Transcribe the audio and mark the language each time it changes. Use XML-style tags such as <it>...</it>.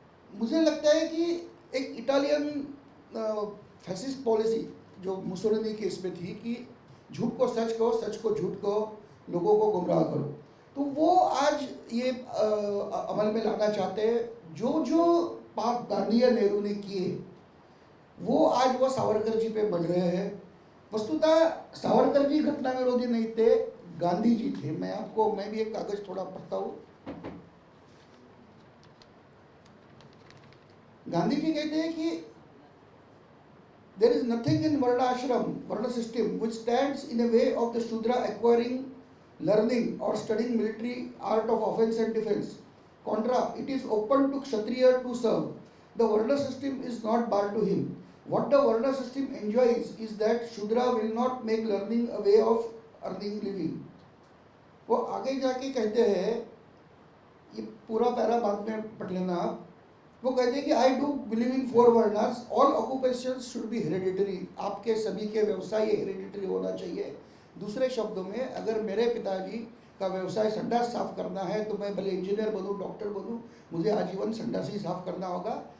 <hi>मुझे लगता है कि एक इटालियन फैसिस्ट पॉलिसी जो मुसोलिनी के इसमें थी कि झूठ को सच कहो, सच को झूठ कहो, लोगों को गुमराह करो, तो वो आज ये अमल में लाना चाहते हैं। जो जो पाप गांधी या नेहरू ने किए वो आज वो सावरकर जी पे बढ़ रहे हैं। वस्तुतः सावरकर जी घटना विरोधी नहीं थे, गांधी जी थे। मैं भी एक कागज थोड़ा पढ़ता हूँ। गांधी जी कहते हैं कि</hi> <en>there is nothing in Varna ashram, Varna system, which stands in the way of the Shudra acquiring learning or studying military art of offense and defense. Contra, it is open to Kshatriya to serve. The Varna system is not barred to him. What the Varna system enjoys is that Shudra will not make learning a way of earning living.</en> <hi>वो आगे जाके कहते हैं, ये पूरा para बाद में पढ़ लेना आप। वो कहते हैं कि</hi> <en>I do believe in 4 varnas, all occupations should be hereditary,</en> <hi>आपके सभी के व्यवसाय हेरिडिटरी होना चाहिए। दूसरे शब्दों में, अगर मेरे पिताजी का व्यवसाय संडास साफ करना है तो मैं भले इंजीनियर बनूं, डॉक्टर बनूं, मुझे आजीवन संडास ही साफ करना होगा।</hi>